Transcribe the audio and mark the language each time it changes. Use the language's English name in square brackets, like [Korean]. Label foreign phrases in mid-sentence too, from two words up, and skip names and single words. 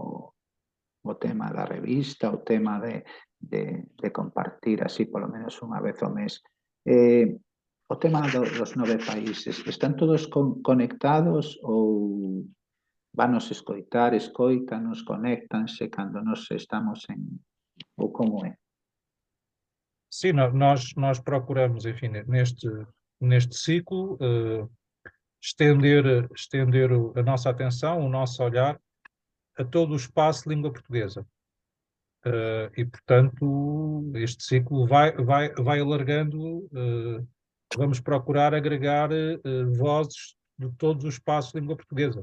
[Galician] O tema da revista, o tema de compartir así polo menos unha vez ao mes. O tema dos 9 países, están todos conectados ou vanos escoitar, escoítanos, conéctanse cando nos estamos en... ou como é? [Portuguese] Sim, nós procuramos, enfim, neste ciclo, estender a nossa atenção, o nosso olhar a todo o espaço de língua portuguesa. E, portanto, este ciclo vai alargando, vamos procurar agregar vozes de todos os espaços de língua portuguesa.